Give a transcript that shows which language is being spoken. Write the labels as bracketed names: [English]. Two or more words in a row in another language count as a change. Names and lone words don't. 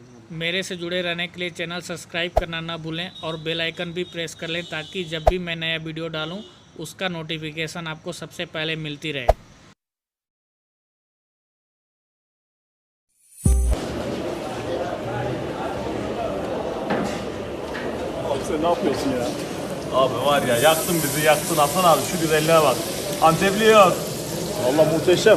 [Hindi] मेरे से जुड़े रहने के लिए [English] channel subscribe [Hindi] करना ना भूलें और [English] bell icon [Hindi] भी प्रेस कर लें ताकि जब भी मैं नया वीडियो डालूं उसका नोटिफिकेशन आपको सबसे पहले मिलती रहे। [Turkish] Abi sen ne yapıyorsun ya? Abi var ya, yaktın bizi, yaktın Hasan abi, şu güzelliğe bak. Antepliyor. Allah muhteşem.